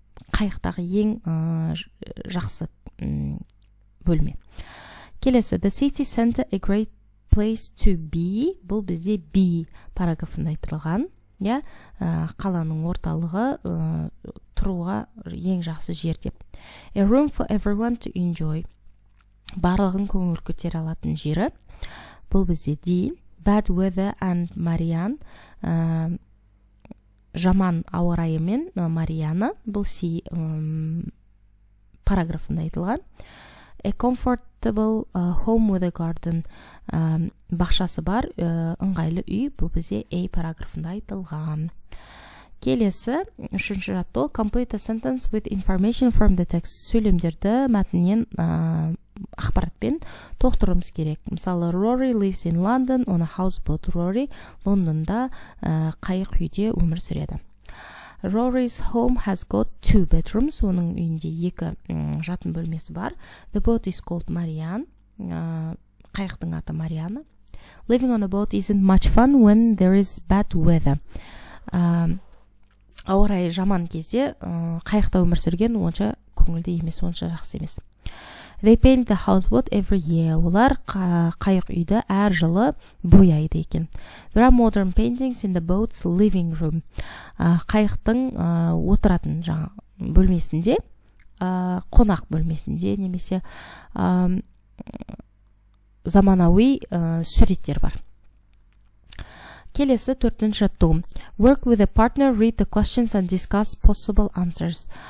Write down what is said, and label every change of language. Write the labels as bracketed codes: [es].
[kk] Қайықтағы ең жақсы бөлме. Келесі. [en] The city center a great place to be. [kk] Бұл бізде be параграфында айтылған. Қаланың орталығы тұруға ең жақсы жер деп. [en] A room for everyone to enjoy. [kk] Барлығын көңіл көтере алатын жері. Бұл бізде D. [en] Bad weather and Marianne. [kk] Жаман ауа райымен Мариана. Бұл C параграфында айтылған. [en] A comfortable home with a garden. [kk] Бақшасы бар, ыңғайлы үй. Бұл бізде A параграфында айтылған. Келесі, 3-ші жаттығу. [en] Complete a sentence with information from the text. [kk] Сөйлемдерді мәтіннен ақпаратпен толықтыруымыз керек. [en] Мысалы, Rory lives in London on a houseboat. [kk] Rory Лондонда қайық үйде өмір сүреді. [en] Rory's home has got 2 bedrooms. [kk] Оның үйінде 2 жатын бөлмесі бар. [en] The boat is called Marianne. [kk] Қайықтың аты Мариана. [en] Living on a boat isn't much fun when there is bad weather. [kk] Ауа райы жаман кезде қайықта өмір сүрген онша көңілді емес, онша жақсы емес. [en] They paint the houseboat every year. [kk] Олар қайық үйді әр жылы бояйды екен. [en] There are modern paintings in the boat's living room. [kk] Қайықтың отыратын бөлмесінде, қонақ бөлмесінде немесе заманауи суреттер бар. Келесі 4-ші жаттығу. [en] Work with a partner, read the questions and discuss possible answers.